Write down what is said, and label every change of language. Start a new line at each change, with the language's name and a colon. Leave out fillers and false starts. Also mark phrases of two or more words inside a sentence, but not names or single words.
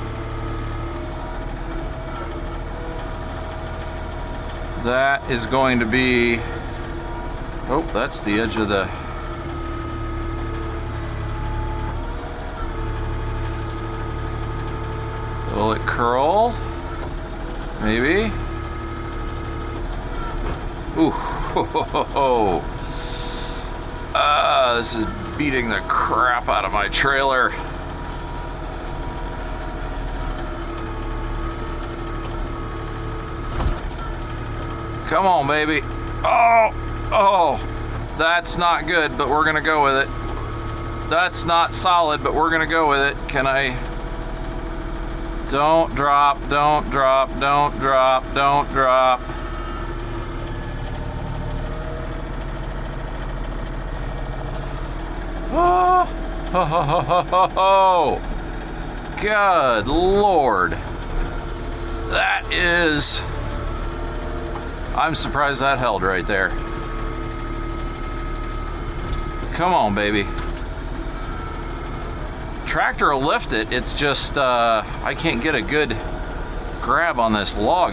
English: That is going to be, oh, that's the edge of the, will it curl? Maybe. Ooh, ho, ho, ho, ho. This is beating the crap out of my trailer. Come on, baby. Oh, that's not good, but we're gonna go with it. That's not solid, but we're gonna go with it. Can I? Don't drop, don't drop, don't drop, don't drop. Oh, ho, ho, ho, ho, ho, ho. Good Lord. That is, I'm surprised that held right there. Come on, baby. Tractor will lift it. It's just, I can't get a good grab on this log.